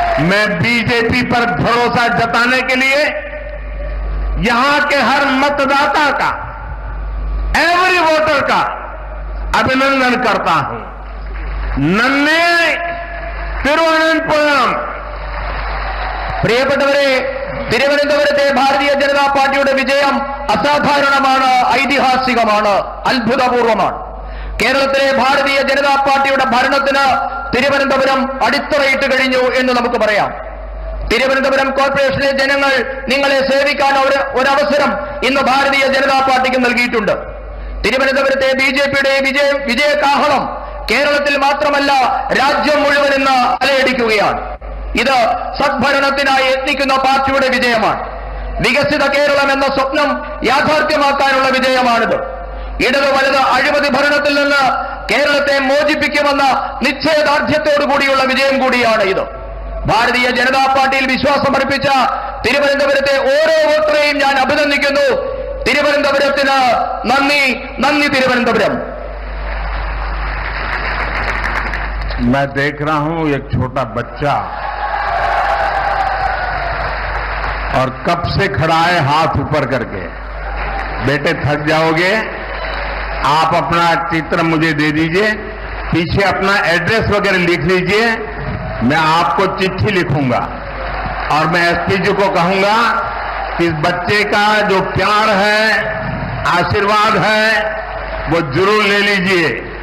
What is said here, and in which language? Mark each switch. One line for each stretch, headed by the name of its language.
Hindi: मैं बीजेपी पर भरोसा जताने के लिए यहां के हर मतदाता का,
English: every voter
Hindi: का अभिनंदन करता हूं।
Malayalam: नन्ने തിരുവനന്തപുരം പ്രിയപ്പെട്ടവരെ, തിരുവനന്തപുരത്തെ ഭാരതീയ ജനതാ പാർട്ടിയുടെ വിജയം അസാധാരണമാണ്, ഐതിഹാസികമാണ്, അത്ഭുതപൂർവമാണ്. കേരളത്തിലെ ഭാരതീയ ജനതാ പാർട്ടിയുടെ ഭരണത്തിന് തിരുവനന്തപുരം അടിത്തറയിട്ട് കഴിഞ്ഞു എന്ന് നമുക്ക് പറയാം. തിരുവനന്തപുരം കോർപ്പറേഷനിലെ ജനങ്ങൾ നിങ്ങളെ സേവിക്കാൻ ഒരവസരം ഇന്ന് ഭാരതീയ ജനതാ പാർട്ടിക്ക് നൽകിയിട്ടുണ്ട്. തിരുവനന്തപുരത്തെ ബിജെപിയുടെ വിജയകാഹളം കേരളത്തിൽ മാത്രമല്ല രാജ്യം മുഴുവൻ ഇന്ന് അലയടിക്കുകയാണ്. ഇത് സദ്ഭരണത്തിനായി യത്നിക്കുന്ന പാർട്ടിയുടെ വിജയമാണ്. വികസിത കേരളം എന്ന സ്വപ്നം യാഥാർത്ഥ്യമാക്കാനുള്ള വിജയമാണിത്. ഇടത് വലത് അഴിമതി ഭരണത്തിൽ നിന്ന് കേരളത്തെ മോചിപ്പിക്കുമെന്ന നിശ്ചയദാർഢ്യത്തോടുകൂടിയുള്ള വിജയം കൂടിയാണ് ഇത്. ഭാരതീയ ജനതാ പാർട്ടിയിൽ വിശ്വാസമർപ്പിച്ച തിരുവനന്തപുരത്തെ ഓരോ വോട്ടറെയും ഞാൻ അഭിനന്ദിക്കുന്നു. തിരുവനന്തപുരത്തിന് നന്ദി, നന്ദി തിരുവനന്തപുരം.
Hindi: मैं देख रहा हूं एक छोटा बच्चा और कब से खड़ा है हाथ ऊपर करके। बेटे थक जाओगे, आप अपना चित्र मुझे दे दीजिए, पीछे अपना एड्रेस वगैरह लिख लीजिए, मैं आपको चिट्ठी लिखूंगा और मैं एसपी जी को कहूंगा कि इस बच्चे का जो प्यार है, आशीर्वाद है, वो जरूर ले लीजिए।